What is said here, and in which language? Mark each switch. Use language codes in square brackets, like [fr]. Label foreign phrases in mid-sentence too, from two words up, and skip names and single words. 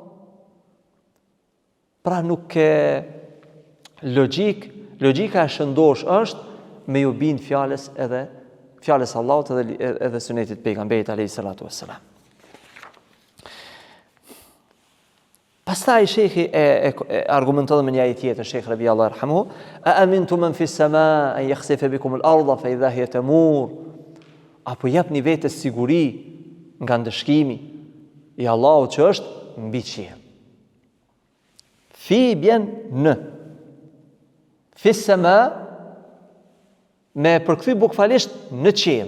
[sq] Pra nuk ke logjika e shëndosh është me ju bind fjalës Allahut edhe sunetit pejgamberit [ar] عليه الصلاة والسلام. [sq] Pastaj shejhi e argumenton me një ajet tjetër, [ar] الشيخ ربيع الله يرحمه أأمنتم من في السماء أن يخسف بكم الأرض فإذا هي تمور. [sq] Apo japni vetes siguri nga ndëshkimi i Allahut që është mbi qiell. Fi bjen në. [ar] في السماء [sq] me përkthy bukfalisht në qiell.